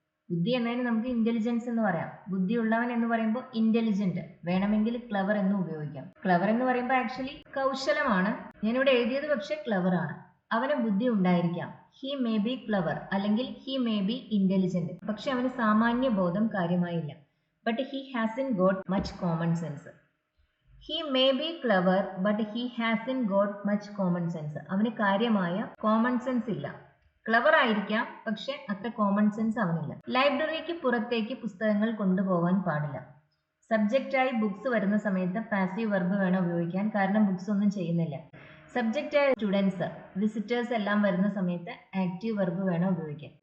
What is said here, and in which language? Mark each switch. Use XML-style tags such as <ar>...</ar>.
<ml>ബുദ്ധി എന്നതിന് നമുക്ക് ഇന്റലിജൻസ് എന്ന് പറയാം. ബുദ്ധിയുള്ളവൻ എന്ന് പറയുമ്പോൾ ഇന്റലിജന്റ്, വേണമെങ്കിൽ ക്ലവർ എന്ന് ഉപയോഗിക്കാം. ക്ലവർ എന്ന് പറയുമ്പോൾ ആക്ച്വലി കൗശലമാണ്. ഞാനിവിടെ എഴുതിയത് പക്ഷെ ക്ലവർ ആണ്. അവന് ബുദ്ധി ഉണ്ടായിരിക്കാം.</ml> <en>he may be clever</en> <ml>അല്ലെങ്കിൽ</ml> <en>he may be intelligent,</en> <ml>പക്ഷെ അവന് സാമാന്യ ബോധം കാര്യമായില്ല.</ml> <en>But he hasn't got much common sense. He may be clever, but he hasn't got much common sense.</en> <ml>അവന് കാര്യമായ കോമൺ സെൻസ് ഇല്ല. ക്ലവർ ആയിരിക്കാം, പക്ഷെ അത്ര കോമൺ സെൻസ് അവനില്ല. ലൈബ്രറിക്ക് പുറത്തേക്ക് പുസ്തകങ്ങൾ കൊണ്ടുപോകാൻ പാടില്ല. സബ്ജക്റ്റായി ബുക്സ് വരുന്ന സമയത്ത് പാസീവ് വെർബ് വേണം ഉപയോഗിക്കാൻ, കാരണം ബുക്സ് ഒന്നും ചെയ്യുന്നില്ല. സബ്ജക്റ്റ് ആയ സ്റ്റുഡൻസ്, വിസിറ്റേഴ്സ് എല്ലാം വരുന്ന സമയത്ത് ആക്റ്റീവ് വെർബ് വേണം ഉപയോഗിക്കാൻ.</ml>